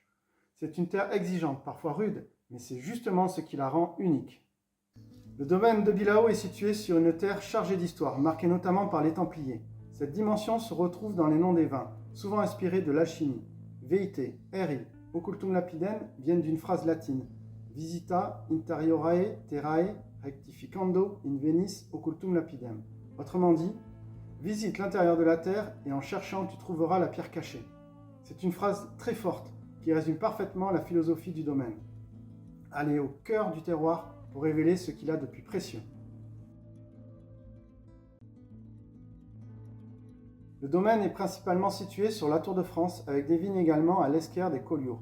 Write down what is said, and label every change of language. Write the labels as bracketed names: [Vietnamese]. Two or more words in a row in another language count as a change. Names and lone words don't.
[French] C'est une terre exigeante, parfois rude, mais c'est justement ce qui la rend unique. Le domaine de Bilhao est situé sur une terre chargée d'histoire, marquée notamment par les Templiers. Cette dimension se retrouve dans les noms des vins, souvent inspirés de l'alchimie. Veite, eri, [Latin] occultum lapidem [French] viennent d'une phrase latine. [Latin] Visita interiorae terrae rectificando in venis occultum lapidem. [French] Autrement dit, visite l'intérieur de la terre et en cherchant tu trouveras la pierre cachée. C'est une phrase très forte qui résume parfaitement la philosophie du domaine. Aller au cœur du terroir pour révéler ce qu'il a de plus précieux. Le domaine est principalement situé sur la Tour de France, avec des vignes également à l'esquerre des Collioures.